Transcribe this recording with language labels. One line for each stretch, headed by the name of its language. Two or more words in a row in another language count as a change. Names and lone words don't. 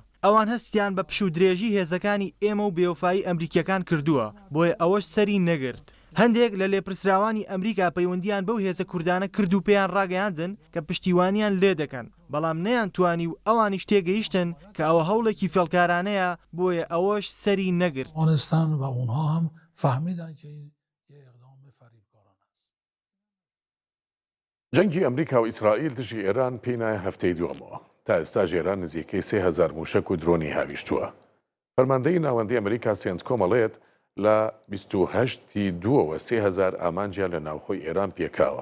Central Kurdish: ئەوان هەستیان بە پش و درێژی هێزەکانی ئێمە و بێوفایی ئەمریکیەکان کردووە، بۆیە ئەوەش سەری نەگرت. هەندێک لە لێپرسراوانی ئەمریکا پەیوەندیان بەو هێزە کوردانە کرد و پێیان ڕاگەیاندن کە پشتیوانیان لێ دەکەن، بەڵام نەیان توانی و ئەوانیش تێگەیشتن کە ئەوە هەوڵێکی فێڵکارانەیە، بۆیە ئەوەش سەری نەگرت.
Persian: آنستان و اونها هم فهمیدن که این یه اقدام فریبکارانه است.
Central Kurdish: جەنگی ئەمریکا و ئیسرائیل دژی ئێران پێی نایە هەفتەی دووەمەوە. تا ئێستا ئێران نزیکەی 3000 موشک و درۆنی هاویشتووە. فەرماندەی ناوەندی ئەمریکا سێنتکۆم ئەڵێت لە 28 دووەوە 3000 ئامانجیان لە ناوخۆی ئێران پێکاوە.